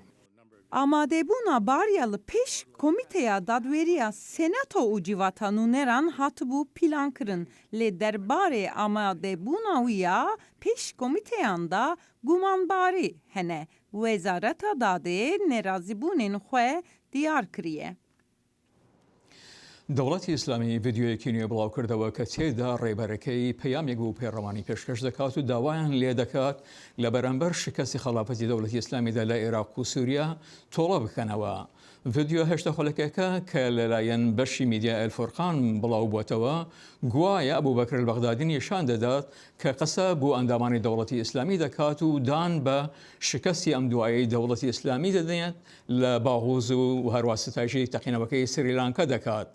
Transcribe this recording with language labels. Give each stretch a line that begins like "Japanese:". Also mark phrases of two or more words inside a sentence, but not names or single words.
Kurdish: Amadebûna Barya li pêş komîteya dadwêriya Senato û civata nûneran hatibû pîlankirin. Lê derbarê amadebûna wî ya pêş komîteyan da gumanbarî hene. Wezareta Dadê nerazîbûnên xwe diyar kiriye.
Central Kurdish: دەوڵەتی ئیسلامی ڤیددیۆیەکی نوێ بڵاو کردەوە کە تێدا ڕێبەرەکەی پەیامێک و پێڕەوانی پێشکەش دەکات و داوایان لێ دەکات لە بەرامبەر شکستی خەڵافەتی دەوڵەتی ئیسلامیدا لە عێراق و سووریا تۆڵە بکەنەوە. ڤیددیۆ هێشتا خۆلەکەکە کە لەلایەن بەشی میدیا ئەلفورقان بڵاو بووەتەوە گوایە ئەبوبەکر البەغدادی نیشان دەدات کە قسە بۆ ئەندامانی دەوڵەتی ئیسلامی دەکات و دان بە شکستی ئەم دوایەی دەوڵەتی ئیسلامی دەدێت لە باغوز و هەروە ستایشی تەقینەوەکەی سریلانکا دەکات.